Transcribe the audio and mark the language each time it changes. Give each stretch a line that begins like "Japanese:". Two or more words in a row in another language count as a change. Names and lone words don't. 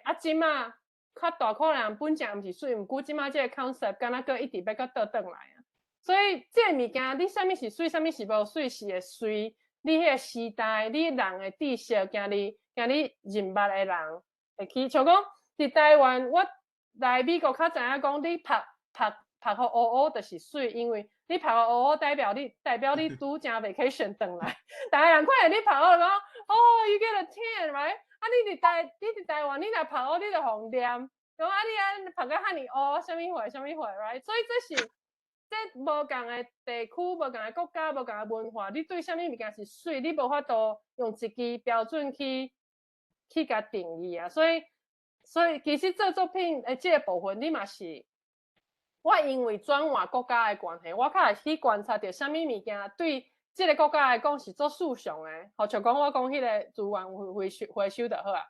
Min Nan Chinese: 即马较大颗的人本质毋是水，毋过即马这个 concept 敢若佫一直要佫倒转来所以这个物件，你啥物是水，啥物是无水，是会随你迄个时代，你人的知识，今日认捌的人会去。像讲伫台湾，我来美国较知影讲，你拍互乌乌就是水，因为你拍互乌乌代表你拄正 vacation 回来，大家人看见你拍乌就讲，哦 ，
English: you get a tan，right？
Min Nan Chinese: 啊，你伫台湾，你若拍乌，你就互念，讲啊，你啊拍个遐尼乌，啥物货啥物货 ，right？所以这无共的地区、无共的国家、无共的文化，你对啥物物件是水，你无法度用一支标准去甲定义啊。所以其实做作品的这个部分，你嘛是，我因为转换国家的关系，我较会去观察到啥物物件对这个国家来讲是做事上的，好像讲我讲迄个资源回收就好啊。